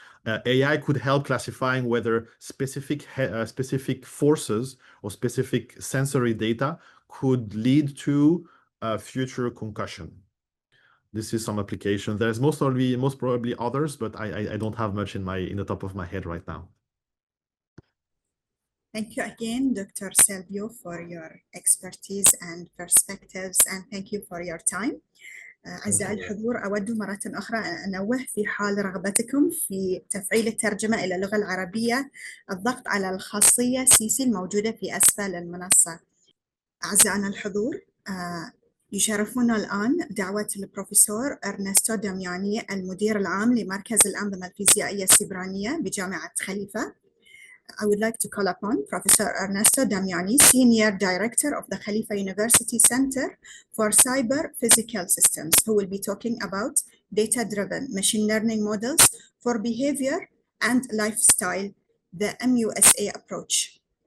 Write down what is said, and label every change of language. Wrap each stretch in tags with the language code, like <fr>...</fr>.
<en>AI could help classifying whether specific forces or specific sensory data could lead to future concussion. This is some application. There's most probably others, but I don't have much in the top of my head right now. Thank you again, Dr. Silvio, for your expertise and perspectives, and thank you for your time.</en> <ar>أعزائي الحضور، أود مرة أخرى أن أنوه في حال رغبتكم في تفعيل الترجمة إلى اللغة العربية الضغط على الخاصية CC الموجودة في أسفل المنصة. أعزائنا الحضور، يشرفنا الآن دعوة البروفيسور أرنستو دامياني المدير العام لمركز الأنظمة الفيزيائية السبرانية بجامعة خليفة.</ar> <en>I would like to call upon Professor Ernesto Damiani, Senior Director of the Khalifa University Center for Cyber Physical Systems, who will be talking about data-driven machine learning models for behavior and lifestyle, the MUSA approach.</en>